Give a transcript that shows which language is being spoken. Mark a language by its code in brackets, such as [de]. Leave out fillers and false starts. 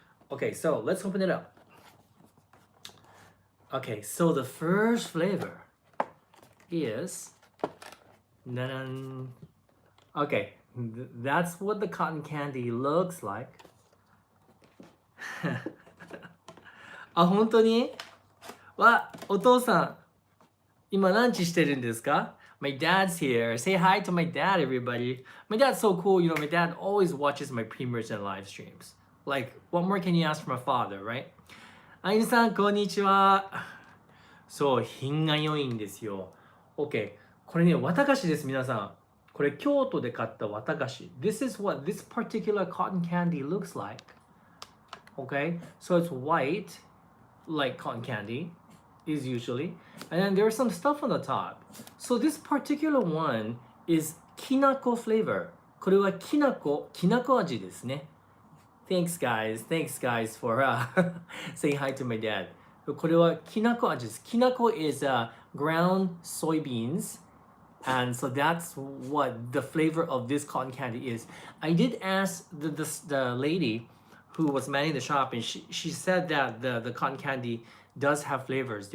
[en] Okay, so let's open it up. Okay, so the first flavor is, okay, that's what the cotton candy looks like. [ja] あ、本当に？わ、お父さん、今ランチしてるんですか？ [en] My dad's here. Say hi to my dad, everybody. My dad's so cool. My dad always watches my premieres and live streams. Like, what more can you ask from a father, right? [ja] あゆみさん、こんにちは。そう、品が良いんですよ。 [en] OK。 [ja] これね、綿菓子です、皆さん。これ、京都で買った綿菓子。 [en] This is what this particular cotton candy looks like. Okay? So it's white, like cotton candy is usually. And then there's some stuff on the top. So this particular one is Kinako flavor. [ja] これはきなこ味ですね。 [en] Thanks guys for saying hi to my dad. [ja] これはきなこ味です。 [en] きなこ is ground soybeans. And so that's what the flavor of this cotton candy is. I did ask the lady who was manning the shop, and she said that the cotton candy does have flavors.